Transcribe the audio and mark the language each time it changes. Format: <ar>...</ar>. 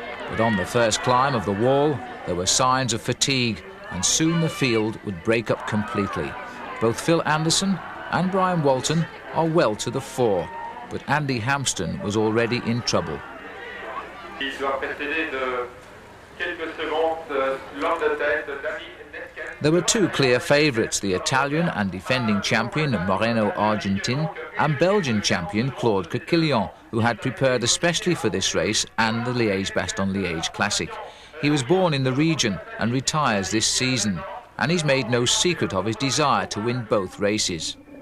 <en>But on the first climb of the wall, there were signs of fatigue, and soon the field would break up completely. Both Phil Anderson and Brian Walton are well to the fore, but Andy Hampsten was already in trouble.</en> <fr>Il doit précéder de quelques secondes l'homme de tête, Danny Neskins.</fr> <en>There were two clear favourites, the Italian and defending champion Moreno Argentin and Belgian champion Claude Coquillon, who had prepared especially for this race and the Liege-Bastogne-Liege Classic. He was born in the region and retires this season, and he's made no secret of his desire to win both races.</en>